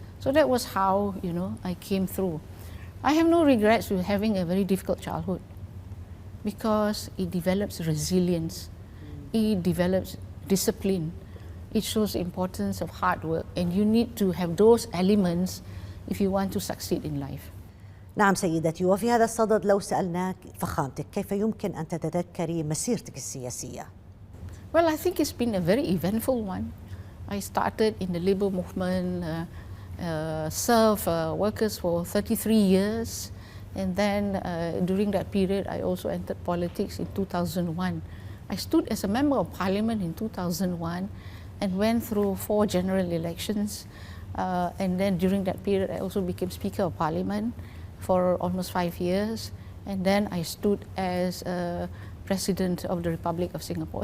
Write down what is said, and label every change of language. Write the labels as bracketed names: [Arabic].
[English] So that was how, you know, I came through. I have no regrets with having a very difficult childhood because it develops resilience, it develops discipline, it shows the importance of hard work, and you need to have those elements if you want to succeed in life. [Arabic] نعم سيدتي، وفي هذا الصدد لو سألناك فخامتك كيف يمكن أن تتذكري مسيرتك السياسية؟ [English] Well, I think it's been a very eventful one. I started in the labor movement, served workers for 33 years, and then during that period I also entered politics in 2001. I stood as a member of parliament in 2001 and went through 4 general elections, and then during that period I also became Speaker of Parliament for almost 5 years, and then I stood as President of the Republic of Singapore.